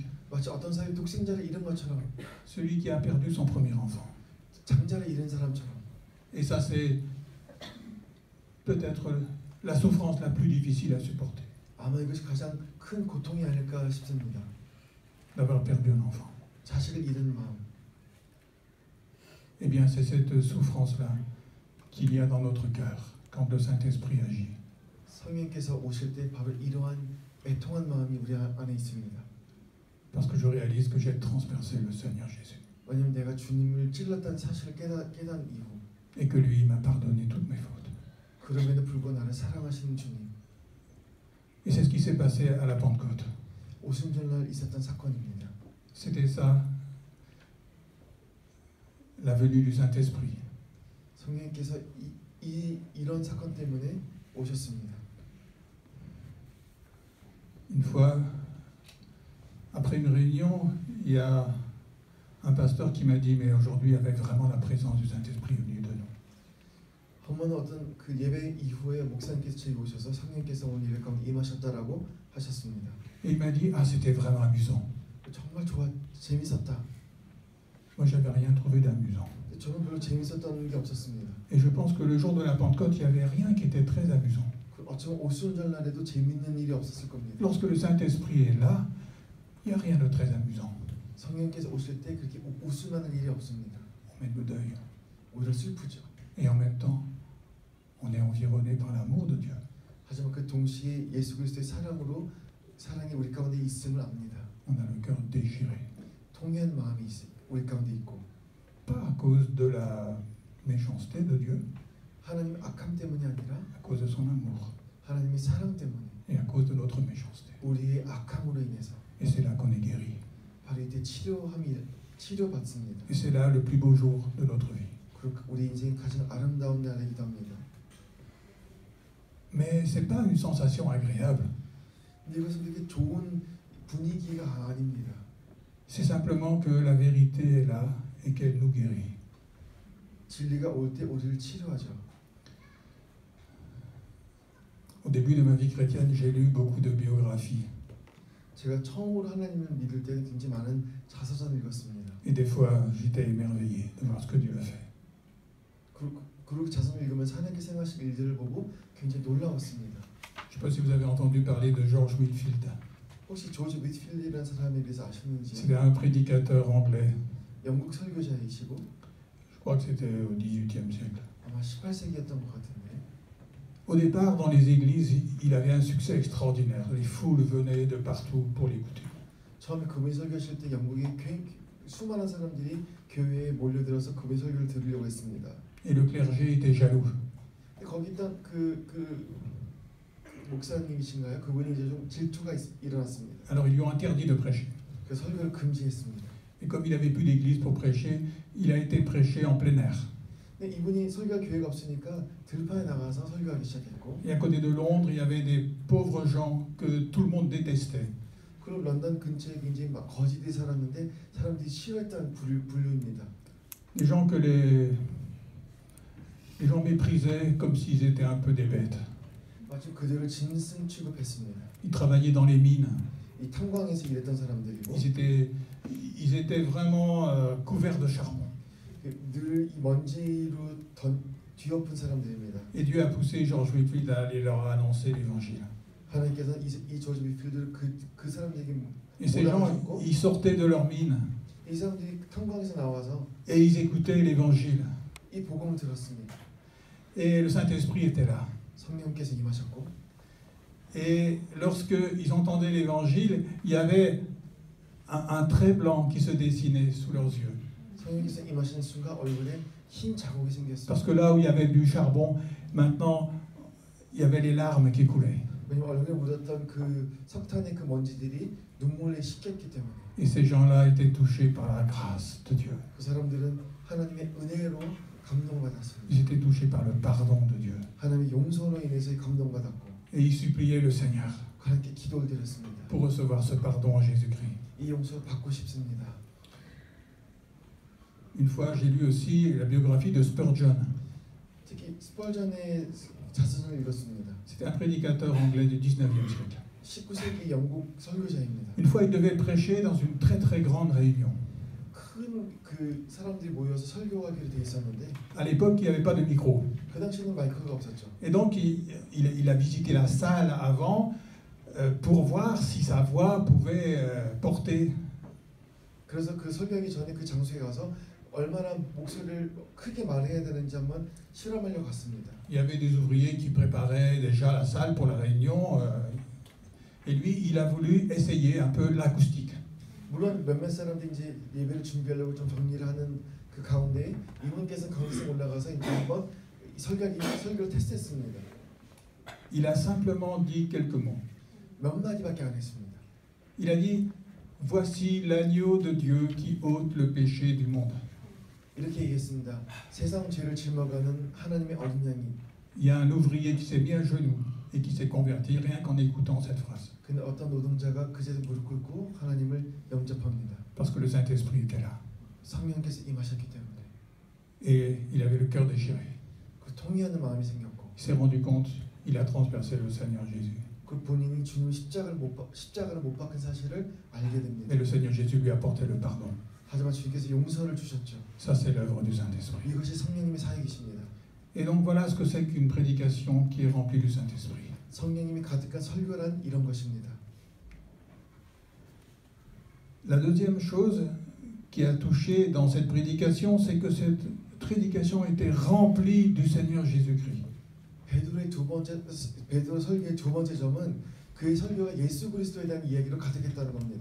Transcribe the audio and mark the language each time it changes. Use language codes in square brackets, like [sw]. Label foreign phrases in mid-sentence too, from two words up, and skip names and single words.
[ko] 마치 어떤 사람이 독생자를 잃은 것처럼 [fr] Celui qui a perdu son premier enfant. [ko] 장자를 잃은 사람처럼. [fr] Et ça, c'est peut-être la souffrance la plus difficile à supporter. [ko] 아마 이것이 가장 큰 고통이 아닐까 싶습니다. [fr] D'avoir perdu un enfant. [ko] 자식을 잃은 마음. [fr] Eh bien, c'est cette souffrance-là qu'il y a dans notre cœur quand le Saint-Esprit agit. [ko] 성령께서 오실 때 바로 이러한 애통한 마음이 우리 안에 있습니다. [fr] Parce que je réalise que j'ai transpercé le Seigneur Jésus. [ko] 왜냐하면 내가 주님을 찔렀다는 사실을 깨닫 이후 [fr] Et que lui m'a pardonné toutes mes fautes. [ko] 그럼에도 불구하고 나를 사랑하시는 주님. [fr] Et c'est ce qui s'est passé à la Pentecôte. [ko] 오순절날 있었던 사건입니다. [fr] C'était ça, la venue du Saint-Esprit. [ko] 성령께서 이런 사건 때문에 오셨습니다. [fr] Une fois, après une réunion, il y a un pasteur qui m'a dit, mais aujourd'hui, avec vraiment la présence du Saint-Esprit au milieu de nous. [ko] 한 번은 어떤 그 예배 이후에 목사님께서 저희 오셔서 성령께서 오늘 예배 가운데 임하셨다라고 하셨습니다. [fr] Et il m'a dit, ah, c'était vraiment amusant. [ko] 정말 재밌었다. [fr] Moi, j'avais rien trouvé d'amusant. [ko] 저는 별로 재밌었던 게 없었습니다. [fr] Et je pense que le jour de la Pentecôte, il n'y avait rien qui était très amusant. [ko] 어쩌면 오순절 날에도 재밌는 일이 없었을 겁니다. [fr] Lorsque le Saint-Esprit est là, il n'y a rien de très amusant. [ko] 성령께서 오실 때 그렇게 웃을만한 일이 없습니다. [fr] On met le deuil. [ko] 오히려 슬프죠. [fr] Et en même temps, on est environné par l'amour de Dieu. [ko] 하지만 그 동시에 예수 그리스도의 사랑이 우리 가운데 있음을 압니다. [fr] On a le cœur déchiré. [ko] 통회한 마음이 우리 가운데 있고. [fr] Pas à cause de la méchanceté de Dieu, [ko] 하나님의 악함 때문이 아니라 [fr] à cause de son amour, [ko] 하나님의 사랑 때문에 [fr] et à cause de notre méchanceté. [ko] 우리의 악함으로 인해서 [fr] Et c'est là qu'on est guéri. [ko] 바로 이때 치료받습니다. [fr] Et c'est là le plus beau jour de notre vie. [ko] 그리고 우리 인생의 가장 아름다운 날이기도 합니다. [fr] Mais c'est pas une sensation agréable. [ko] 근데 이것은 그렇게 좋은 분위기가 아닙니다. [fr] C'est simplement que la vérité est là et qu'elle nous guérit. [ko] 진리가 올 때 우리를 치료하죠. [fr] Au début de ma vie chrétienne, j'ai lu beaucoup de biographies. [ko] 제가 처음으로 하나님을 믿을 때 굉장히 많은 자서전을 읽었습니다. [fr] Et des fois, j'étais émerveillé de voir ce que Dieu a fait. [ko] 그리고 자서전을 읽으면서 하나님께서 행하신 일들을 보고 굉장히 놀라웠습니다. [fr] Je ne sais pas si vous avez entendu parler de George Whitefield. [ko] 혹시 조지 위트필드라는 사람에 대해서 아시는지? [fr] C'était un prédicateur anglais. [ko] 영국 설교자이시고 [fr] Je crois que c'était au XVIIIe siècle. [ko] 아마 18세기였던 것 같은데. [fr] Au départ, dans les églises, il avait un succès extraordinaire. Les foules venaient de partout pour l'écouter. [ko] 처음에 그분이 설교하실 때 영국에 수많은 사람들이 교회에 몰려들어서 그분의 설교를 들으려고 했습니다. [fr] Et le clergé était jaloux. [ko] 근데 거기 있던 그 목사님이신가요? 그분이 이제 좀 질투가 일어났습니다. [fr] Alors ils lui ont interdit de prêcher. [ko] 그래서 설교를 금지했습니다. [fr] Et comme il n'avait plus d'église pour prêcher, il a été prêché en plein air. [ko] 근데 이분이 설교할 기회가 없으니까 들판에 나가서 설교하기 시작했고. [fr] Et à côté de Londres, il y avait des pauvres gens que tout le monde détestait. [ko] 그리고 런던 근처에 굉장히 막 거지들이 살았는데 사람들이 싫어했다는 분류입니다. [fr] Des gens que les gens méprisaient comme s'ils étaient un peu des bêtes. [ko] 마치 그들을 짐승 취급했습니다. [fr] Ils travaillaient dans les mines. [ko] 이 탄광에서 일했던 사람들이고. [fr] Ils étaient vraiment couverts de charbon. [ko] 늘 이 먼지로 뒤엎은 사람들입니다. [fr] Et Dieu a poussé George Whitefield à aller leur annoncer l'évangile. [ko] 하나님께서 이 조지 위필드를 그 사람들에게 [fr] Et ces gens, ils sortaient de leur mine. [ko] 이 사람들이 탄광에서 나와서 [fr] Et ils écoutaient l'évangile. [ko] 이 복음을 들었습니다. [fr] Et le Saint-Esprit était là. [ko] 성령께서 임하셨고. [fr] Et lorsqu'ils entendaient l'évangile, il y avait un trait blanc qui se dessinait sous leurs yeux. [ko] 성령께서 임하시는 순간 얼굴에 흰 자국이 생겼습니다. [fr] Parce que là où il y avait du charbon, maintenant il y avait les larmes qui coulaient. [ko] 왜냐면 얼굴에 묻었던 그 석탄의 그 먼지들이 눈물에 씻겼기 때문에. [fr] Et ces gens-là étaient touchés par la grâce de Dieu. [ko] 그 사람들은 하나님의 은혜로 감동받았습니다. [fr] Ils étaient touchés par le pardon de Dieu. [ko] 하나님의 용서로 인해서 감동받았고. [fr] Et ils suppliaient le Seigneur [ko] 하나님께 기도를 드렸습니다. [fr] pour recevoir ce pardon en Jésus-Christ. [ko] 이 용서를 받고 싶습니다. [fr] Une fois, j'ai lu aussi la biographie de Spurgeon. [ko] 특히 스펄전의 자서전을 읽었습니다. [fr] C'était un prédicateur anglais du 19e siècle. [ko] 19세기 영국 설교자입니다. [fr] Une fois, il devait prêcher dans une très très grande réunion. [ko] 큰 그 사람들이 모여서 설교하기로 돼 있었는데. [fr] À l'époque, il n'y avait pas de micro. [ko] 그 당시에는 마이크가 없었죠. [fr] Et donc, il a visité la salle avant pour voir si sa voix pouvait porter. [ko] 그래서 그 설교하기 전에 그 장소에 가서 얼마나 목소리를 크게 말해야 되는지 한번 실험하려고 갔습니다. [fr] Il y avait des ouvriers qui préparaient déjà la salle pour la réunion. Et lui, il a voulu essayer un peu l'acoustique. [ko] 물론 몇몇 사람들이 이제 예배를 준비하려고 좀 정리를 하는 그 가운데 이분께서 강의실에 올라가서 이제 한번 설교를 테스트했습니다. [fr] Il a simplement dit quelques mots. [ko] 몇 마디밖에 안 했습니다. [fr] Il a dit, voici l'agneau de Dieu qui ôte le péché du monde. [ko] 이렇게 얘기했습니다. 세상 죄를 짊어가는 하나님의 어린 양이. [fr] Il y a un ouvrier qui s'est mis à genoux et qui s'est converti rien qu'en écoutant cette phrase. [ko] 근데 어떤 노동자가 그 자리에 무릎 꿇고 하나님을 영접합니다. [fr] Parce que le Saint-Esprit était là. [ko] 성령께서 임하셨기 때문에. [fr] Et il avait le cœur déchiré. [ko] 그 통회하는 마음이 생겼고. [fr] Il s'est rendu compte, il a transpercé le Seigneur Jésus. [ko] 그 본인이 주님 십자가를 못 박은 사실을 알게 됩니다. [fr] Et le Seigneur Jésus lui a apporté le pardon. [ko] 하지만 주님께서 용서를 주셨죠. [fr] Ça, c'est l'œuvre du Saint-Esprit. [ko] 이것이 성령님의 사역이십니다. [fr] Et donc voilà ce que c'est qu'une prédication qui est remplie du Saint-Esprit. [ko] 성령님이 가득한 설교란 이런 것입니다. [fr] La deuxième chose qui a touché dans cette prédication, c'est que cette prédication était remplie du Seigneur Jésus-Christ. [ko] 베드로 설교의 두 번째 점은 그의 설교가 예수 그리스도에 대한 이야기로 가득했다는 겁니다.